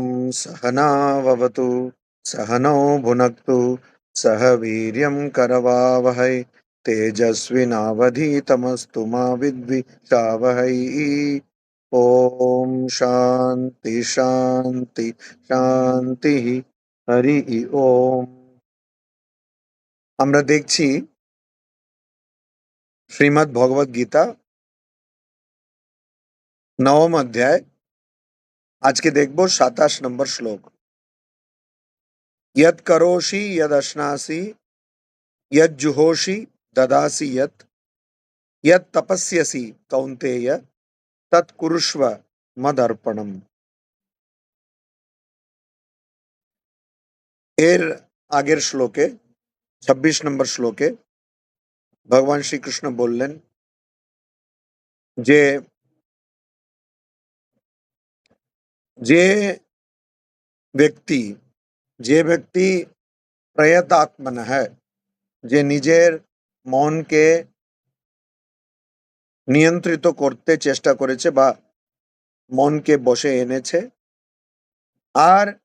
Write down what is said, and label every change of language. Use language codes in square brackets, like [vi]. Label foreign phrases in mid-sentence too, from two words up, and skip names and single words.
[sa] सहनाववतु सहनौ भुनक्तु सह वीर्यं करवावहै तेजस्विनावधीतमस्तु मा विद्विषावहै। ओम शांति शांति शांति। हरि ओम। [bn] আমরা দেখছি শ্রীমদ্ ভগবদ গীতা নবম অধ্যায়। আজকে দেখব 27 নম্বর শ্লোক। [sa] यत् करोषि यदश्नासि यज्जुहोषि ददासि यत् तपस्यसि कौन्तेय तत् कुरुष्व मदर्पणम। [bn] এর আগের শ্লোকে 26 নম্বর শ্লোকে ভগবান শ্রীকৃষ্ণ বললেন যে যে ব্যক্তি প্রয়তাত্মন হয়, যে নিজের মনকে নিয়ন্ত্রিত করতে চেষ্টা করেছে বা মনকে বশে এনেছে, আর